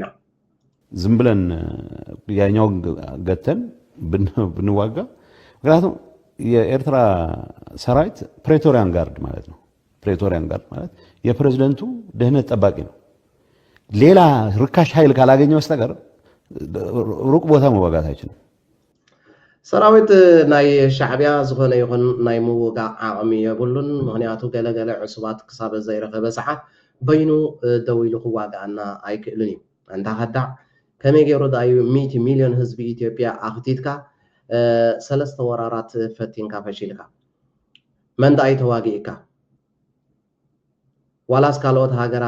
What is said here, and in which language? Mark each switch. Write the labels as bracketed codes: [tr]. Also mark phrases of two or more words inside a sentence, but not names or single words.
[am] ዝም ብለን ያኛው ገተን ብንዋጋ ምክንያቱም የኤርትራ ሰራዊት [en] Praetorian Guard [am] ማለት ነው [en] Praetorian Guard [am] ማለት የፕሬዝደንቱ ደህንነት ጠባቂ ነው ሌላ ርካሽ ኃይል ካላገኘ በስተቀር ሩቅ ቦታ መዋጋት አይችልም [ti] ሰራዊት ናይ ሻዕብያ ዝኾነ ይኹን ናይ ምውጋዕ ዓቕሚ የብሉን ምክንያቱ ገለገለ ዕሱባት ክሳብ ዘይረኸበ ሰዓት በይኑ ደው ኢሉ ክዋጋኣና ኣይክእልን እዩ እንታ ኸዳዕ ከመይ ገይሩ ዳዩ 100 ሚልዮን ህዝቢ ኢትዮጵያ ኣኽቲትካ 3 ወራራት ፈቲንካ ፈሺልካ መን ዳኣይ ተዋጊእካ ዋላስ ካልኦት ሃገራት